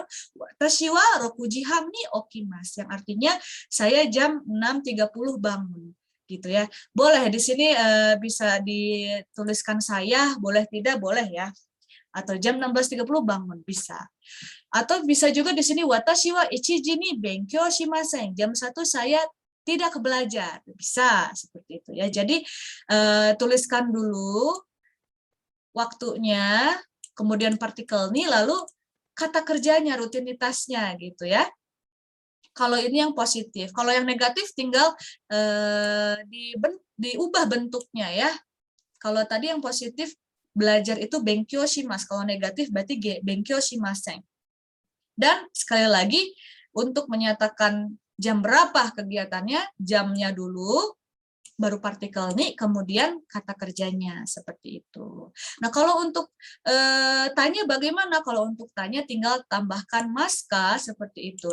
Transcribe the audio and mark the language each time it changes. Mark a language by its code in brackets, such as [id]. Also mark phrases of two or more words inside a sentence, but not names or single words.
[ja] 私は六時半に起きます, [id] yang artinya saya jam 6.30 bangun. Gitu ya. Boleh di sini bisa dituliskan saya, boleh tidak, boleh ya. Atau jam 16.30 bangun, bisa. Atau bisa juga di sini [ja] 私は一時に勉強しません. [id] Jam 1 saya tidak belajar. Bisa seperti itu ya. Jadi tuliskan dulu waktunya, kemudian partikel ni, lalu kata kerjanya, rutinitasnya gitu ya. Kalau ini yang positif. Kalau yang negatif tinggal diubah bentuknya ya. Kalau tadi yang positif belajar itu [ja] 勉強します. [id] Kalau negatif berarti [ja] 勉強しません. [id] Dan sekali lagi untuk menyatakan jam berapa kegiatannya, jamnya dulu, baru partikel nih, kemudian kata kerjanya seperti itu. Nah, kalau untuk tanya bagaimana? Kalau untuk tanya tinggal tambahkan maska seperti itu.